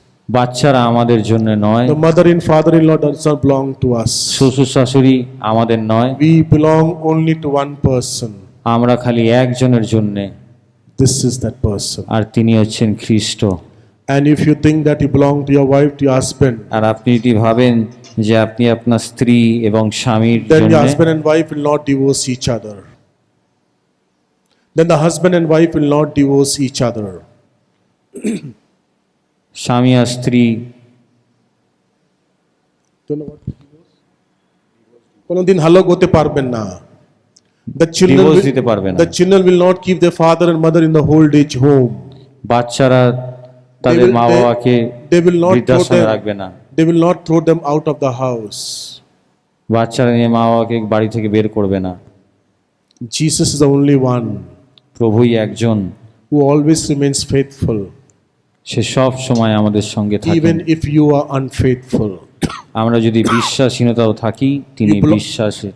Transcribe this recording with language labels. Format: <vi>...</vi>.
<bn>বাচ্চারা আমাদের জন্য নয়,</bn> <en>The mother and father-in-law does not belong to us.</en> <bn>শ্বশুর শাশুড়ি আমাদের নয়,</bn> <en>We belong only to one person,</en> <bn>আমরা খালি একজনের জন্য,</bn> <en>This is that person.</en> <bn>আর তিনি হচ্ছেন খ্রিস্ট।</bn> <en>And if you think that you belong to your wife, to your husband,</en> <bn>আর আপনি যদি ভাবেন যে আপনি আপনার স্ত্রী এবং স্বামীর</bn> <en>then your</en> <bn>জন্য,</bn> <en>husband and wife will not divorce each other. Then the husband and wife will not divorce each other.</en> <bn>স্বামী আর স্ত্রী কোনদিন হালক হতে পারবেন না।</bn> <en>The children</en> <bn>ডিভোর্স দিতে পারবে না।</bn> <en>the children will not keep their father and mother in the old age home.</en> <bn>বাচ্চারা তাদের মা বাবাকে</bn> <en>They will not throw</en> <bn>বৃদ্ধাশ্রমে রাখবে না।</bn> <en>them. They will not throw them out of the house.</en> <bn>বাচ্চারা নিয়ে মা বাবাকে বাড়ি থেকে বের করবে না।</bn> <en>Jesus is the only one</en> <bn>প্রভুই একজন,</bn> <en>who always remains faithful,</en> <bn>সে সব সময় আমাদের সঙ্গে থাকেন।</bn> <en>even if you are unfaithful.</en> <bn>আমরা যদি বিশ্বাসহীনতাও থাকি, তিনি বিশ্বাসী।</bn>